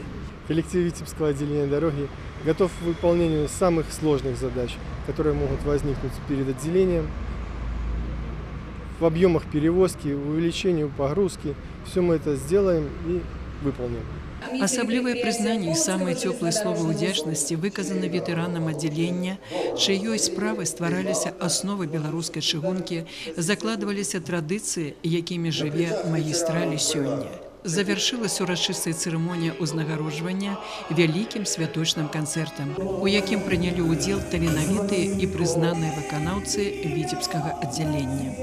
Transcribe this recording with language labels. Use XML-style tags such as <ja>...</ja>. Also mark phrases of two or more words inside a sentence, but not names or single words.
<ru>Коллектив Витебского отделения дороги готов к выполнению самых сложных задач, которые могут возникнуть перед отделением, в объемах перевозки, увеличению погрузки. Все мы это сделаем и выполним.</ru> <be>Асаблівае прызнанне і самыя цёплыя словы ўдзячнасці выказаны ветэранам аддзялення, чыёй справай ствараліся асновы беларускай чыгункі, закладваліся традыцыі, якімі жыве магістраль сёння. Завяршылася урачыстая цырымонія ўзнагароджвання вялікім святочным канцэртам, у якім прынялі ўдзел таленавітыя і прызнаныя выканаўцы віцебскага аддзялення.</be>